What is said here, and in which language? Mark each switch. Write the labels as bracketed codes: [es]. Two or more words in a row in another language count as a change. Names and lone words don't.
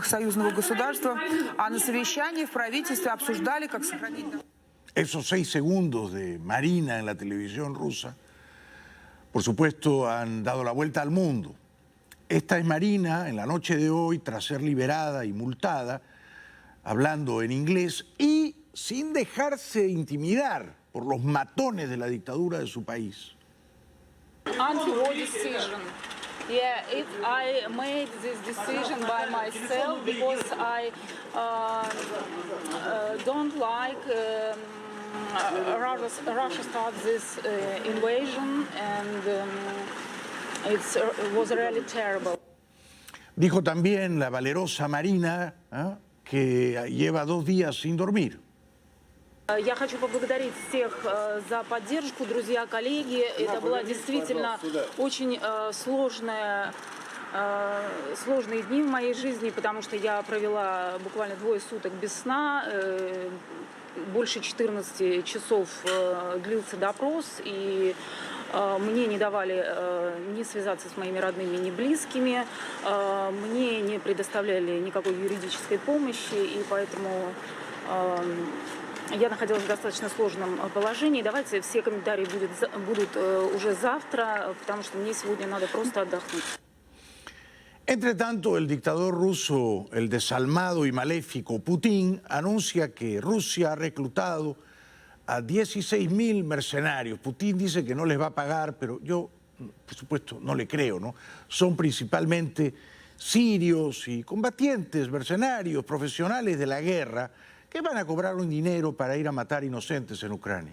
[es] Esos 6 segundos de Marina en la televisión rusa, por supuesto, han dado la vuelta al mundo. Esta es Marina en la noche de hoy, tras ser liberada y multada, hablando en inglés y sin dejarse intimidar por los matones de la dictadura de su país. [en] Anti-war decision. Yeah, if I made this decision by myself because I don't like Russia started this invasion and it was really terrible. [es] Dijo también la valerosa Marina que lleva 2 días sin dormir. [ru] Я хочу поблагодарить всех за поддержку, друзья, коллеги. Это была действительно очень сложные дни в моей жизни, потому что я провела буквально 2 суток без сна. Больше 14 часов длился допрос, и мне не давали ни связаться с моими родными, ни близкими. Мне не предоставляли никакой юридической помощи, и поэтому я находилась в достаточно сложном положении. Давайте все комментарии будут уже завтра, потому что мне сегодня надо просто отдохнуть. [es] Entre tanto, el dictador ruso, el desalmado y maléfico Putin, anuncia que Rusia ha reclutado a 16.000 mercenarios. Putin dice que no les va a pagar, pero yo, por supuesto, no le creo, ¿no? Son principalmente sirios y combatientes, mercenarios, profesionales de la guerra, que van a cobrar un dinero para ir a matar inocentes en Ucrania.